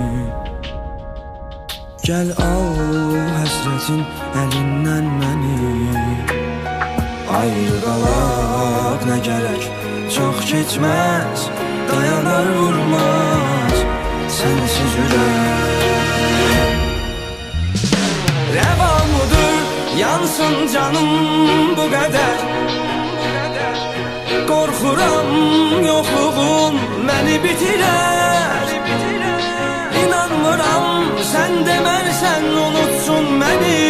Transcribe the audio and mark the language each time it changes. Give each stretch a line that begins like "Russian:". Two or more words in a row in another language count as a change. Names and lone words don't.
Azerbaijani: Gəl al həsrətin əlindən məni. Ayrı qalaq nə gərək, çox keçməz, dayanar vurmaz sensiz ürək.
Turkish: Reva mıdır yansın canım bu kadar? Korkuram yokluğun beni bitirer. İnanmıram sen demersen unutsun beni.